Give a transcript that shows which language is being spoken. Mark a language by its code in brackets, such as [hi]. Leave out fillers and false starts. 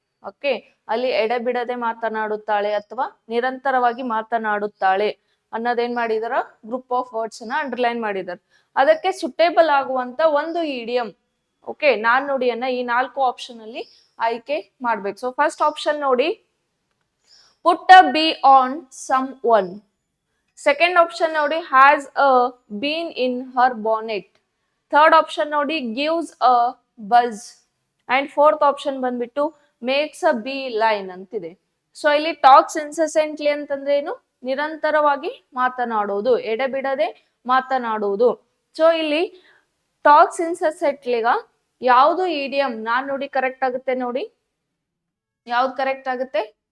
[kn] Okay, ಅಲ್ಲಿ ಎಡೆಬಿಡದೆ ಮಾತನಾಡುತ್ತಾಳೆ ಅಥವಾ ನಿರಂತರವಾಗಿ ಮಾತನಾಡುತ್ತಾಳೆ ಅನ್ನೋದೇನ್ ಮಾಡಿದಾರ, ಗ್ರೂಪ್ ಆಫ್ ವರ್ಡ್ಸ್ ಅನ್ನ ಅಂಡರ್ಲೈನ್ ಮಾಡಿದಾರೆ. ಅದಕ್ಕೆ ಸುಟೇಬಲ್ ಆಗುವಂತ ಒಂದು ಇಡಿಯಂ, ಓಕೆ, ನಾನ್ ನುಡಿಯನ್ನ ಈ 4 ಆಪ್ಷನ್ ಅಲ್ಲಿ ಆಯ್ಕೆ ಮಾಡ್ಬೇಕು. [en] So first option ನೋಡಿ, put a bee on someone. Second option ನೋಡಿ, has a been in her bonnet. Third option ನೋಡಿ, gives a buzz. And fourth option ಬಂದ್ಬಿಟ್ಟು makes a beeline ಅಂತಿದೆ. [kn] So ಇಲ್ಲಿ ಟಾಕ್ಸ್ ಇನ್ಸೆಸೆಂಟ್ಲಿ ಅಂತಂದ್ರೆ ಏನು, ನಿರಂತರವಾಗಿ ಮಾತನಾಡುವುದು, ಎಡೆಬಿಡದೆ ಮಾತನಾಡುವುದು. ಸೊ ಇಲ್ಲಿ ಟಾಕ್ಸ್ ಇನ್ಸೆಸೆಂಟ್ಲಿಗ ಯಾವುದು ಇಡಿಯಂ ನಾನ್ ನೋಡಿ ಕರೆಕ್ಟ್ ಆಗುತ್ತೆ ನೋಡಿ, ಯಾವ್ದು ಕರೆಕ್ಟ್ ಆಗುತ್ತೆ?